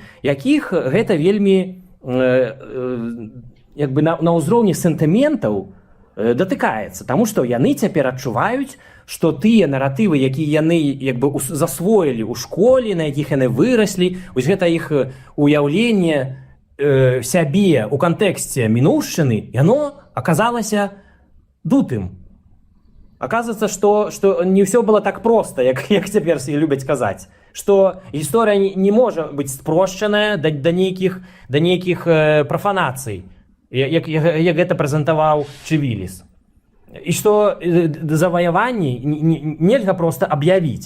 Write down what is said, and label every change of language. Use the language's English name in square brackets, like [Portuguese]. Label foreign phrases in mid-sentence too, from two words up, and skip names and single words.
[Belarusian] якіх гэта вельмі як бы на ўзроўні сентыментаў датыкаецца, таму што яны цяпер адчуваюць, што тыя наратывы, якія яны як бы засвоілі ў школе, на якіх яны выраслі, вось гэта іх уяўленне сябе ў кантэксце мінуўшчыны, яно аказалася дутым. [Russian] Оказывается, что не все было так просто, [Belarusian] як цяпер всі любяць казаць. Што гісторыя не можа быць спрошчаная да нейкіх прафанацый, як гэта прэзентаваў Чывіліс. І што заваяванні нельга проста аб'явіць.